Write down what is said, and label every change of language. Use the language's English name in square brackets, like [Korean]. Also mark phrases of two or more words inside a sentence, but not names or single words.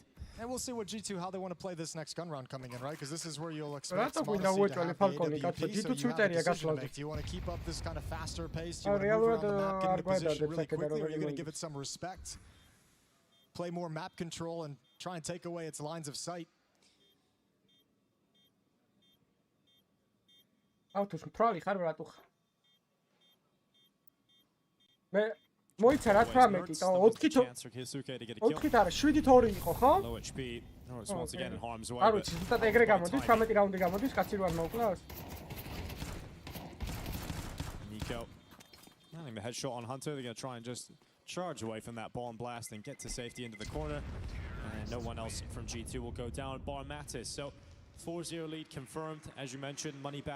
[English] And we'll see what G2, how they want to play this next gun round coming in, right? Because this is where you'll expect m0NESY to have the AWP, so you have a decision to make. Do you want to keep up this kind of faster pace? Do you want to move around the map, get into position really quickly, or are you going to give it some respect? Play more map control and try and take away its lines of sight. [Georgian] ავთოს მფრალი ხარ რატო ხარ? მე მოიცა რა 18 და 4-ით არა 7-2 იყო ხო? არ ვიცი, ზუსტად ეგრე გამოდის, 18 რაუნდი გამოდის, კაცი რო არ მოუკლავს. [English] Nico. Landing the headshot on Hunter, they're going to try and just charge away from that bomb blast and get to safety into the corner. And no one else from G2 will go down, bar Mattis. So 4-0 lead confirmed, as you mentioned, money back.